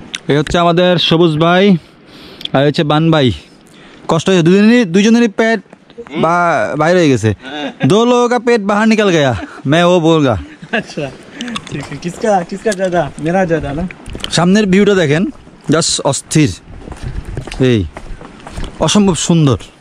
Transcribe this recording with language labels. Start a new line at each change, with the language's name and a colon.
Bangla: এই হচ্ছে আমাদের সবুজ ভাই, আর হচ্ছে বান ভাই। কষ্ট হয়েছে, দুজনেরই পেট বাইরে হয়ে গেছে।
Hindi: दो लोगों का पेट बाहर निकल गया, मैं वो बोलगा। अच्छा ठीक है, किसका ज़्यादा? मेरा ज़्यादा ना।
Bangla: সামনের ভিউটা দেখেন, জাস্ট অস্থির, এই অসম্ভব সুন্দর।